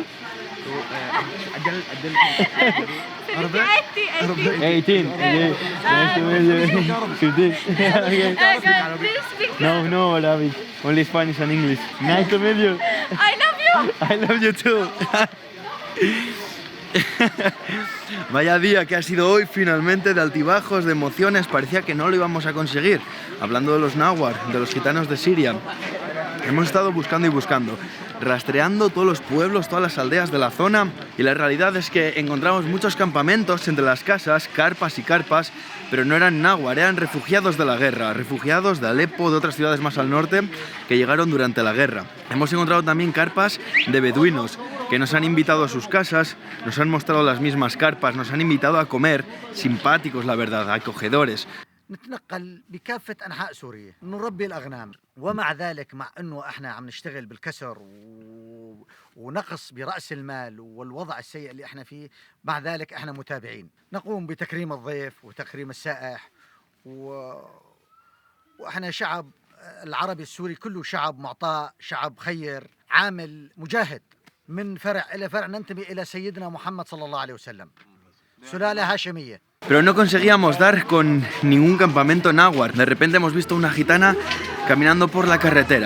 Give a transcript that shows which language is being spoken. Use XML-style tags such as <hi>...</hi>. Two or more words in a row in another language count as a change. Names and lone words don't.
<en>So, عربي؟ 18. Yeah. Nice to meet you. 15. No, Arabic. Only Spanish and English. Nice to meet you. I love you. I love you too.</en> <es>Vaya día que ha sido hoy, finalmente, de altibajos, de emociones. Parecía que no lo íbamos a conseguir. Hablando de los náhuatl, de los gitanos de Siria, hemos estado buscando y buscando, rastreando todos los pueblos, todas las aldeas de la zona, y la realidad es que encontramos muchos campamentos entre las casas, carpas y carpas, pero no eran náhuatl, eran refugiados de la guerra, refugiados de Alepo, de otras ciudades más al norte, que llegaron durante la guerra. Hemos encontrado también carpas de beduinos, que nos han invitado a sus casas, nos han mostrado las mismas carpas, nos han invitado a comer, simpáticos la verdad, acogedores.</es> <ar>نتنقل بكافة أنحاء سوريا نربي الأغنام ومع ذلك مع أنه إحنا عم نشتغل بالكسر ونقص برأس المال والوضع السيء اللي إحنا فيه مع ذلك إحنا متابعين نقوم بتكريم الضيف وتكريم السائح وإحنا شعب العربي السوري كله شعب معطاء شعب خير عامل مجاهد من فرع إلى فرع ننتمي إلى سيدنا محمد صلى الله عليه وسلم، سلالة هاشمية.</ar> <es>Pero no conseguíamos dar con ningún campamento náhuatl. De repente hemos visto una gitana caminando por la carretera.</es>